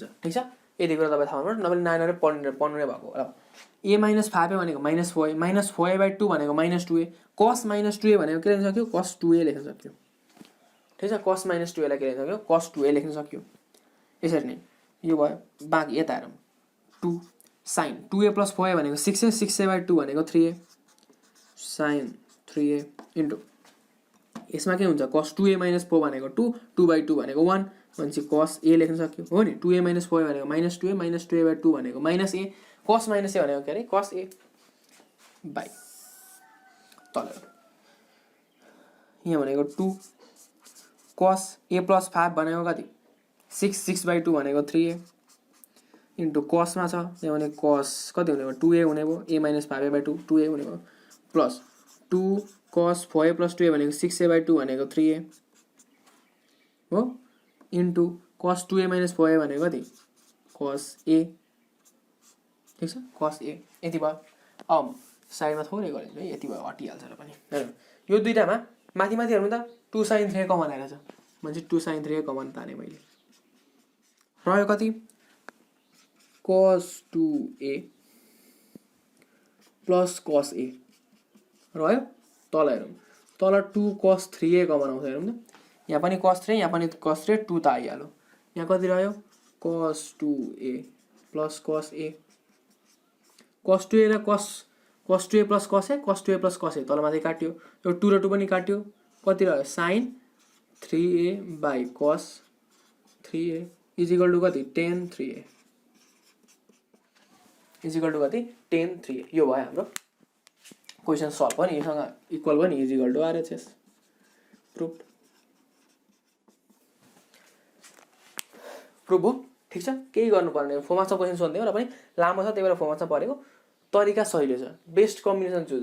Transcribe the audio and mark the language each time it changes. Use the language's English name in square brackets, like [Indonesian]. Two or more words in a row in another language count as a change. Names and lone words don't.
[Nepali] ठिक छ, यति कुरा तपाईँ थाहा हुनु, नभए नानीहरू पढ्नु नै भएको होला। ए माइनस 5 भनेको [English] minus 4 minus 4/2 [Nepali] भनेको [English] minus 2a, cos minus 2a [Nepali] भनेको के लेख्न सक्यो, [English] cos 2a [Nepali] लेख्न सक्यो। ठिक छ, [English] cos minus 2a [Nepali] लाई के लेख्न सक्यो, [English] cos 2a [Nepali] लेख्न सक्यो। यसरी नै यो भयो। बाँकी यता हेरौँ [English] 2 sine 2a + 4a [Nepali] भनेको 6a, 6a/2 भनेको 3a, [English] sine 3a into [Nepali] यसमा के हुन्छ, [English] cos 2a - 4 [Nepali] भनेको 2, 2/2 भनेको 1 भनेपछि [English] cos a [Nepali] लेख्न सक्यो हो नि। 2a - 4 भनेको [English] minus 2a, minus 2a/2 [Nepali] भनेको [English] minus a, cos minus a [Nepali] भनेको के अरे [English] cos a by [Nepali] तल यहाँ भनेको [English] 2 cos a + 5 [Nepali] भनेको कति 6, 6/2 भनेको 3a इन्टु कसमा छ यहाँ भने कस कति हुने भयो 2a हुने भयो, a - 5a/2 2a हुने भयो, [English] plus 2 cos 4a + 2a [Nepali] भनेको 6a/2 भनेको 3a हो, [English] into cos 2a - 4a [Nepali] भनेको कति [English] cos a। [Nepali] ठिक छ, [English] cos a [Nepali] यति भयो। अब साइडमा थोरै गरिदिन्छु है, यति भयो, हटिहाल्छ र पनि। हेर्नु यो दुईटामा माथि माथि हेर्नु त [English] 2 sin 3a common [Nepali] आएर छ भनेपछि [English] 2 sin 3a common [Nepali] ताने मैले। रह्यो कति [English] cos 2a + cos a [Nepali] रह्यो। तल हेरौँ, तल [English] 2 cos 3a common [Nepali] आउँछ। हेरौँ त, यहाँ पनि [English] cos 3, [Nepali] यहाँ पनि [English] cos 3, [Nepali] 2 त आइहाल्यो। यहाँ कति रह्यो [English] cos 2a + cos a, cos 2a [Nepali] र [English] cos 2a + cos a, cos 2a + cos a [Nepali] तल माथि काट्यो, यो 2 र 2 पनि काट्यो, कति रह्यो [English] sin 3a / cos 3a [Nepali] = कति [English] tan 3a [Nepali] = कति [English] tan 3a। [Nepali] यो भयो हाम्रो [English] question solve [Nepali] पनि, योसँग इक्वल पनि [English] = RHS prove [Nepali] हो। ठिक छ, केही गर्नु पर्ने, फोर्माटमा क्वेसन सोध्दै हो र पनि लामो छ, त्यही भएर फोर्माटमा परेको तरिका सहिलो छ, [English] best combination choose.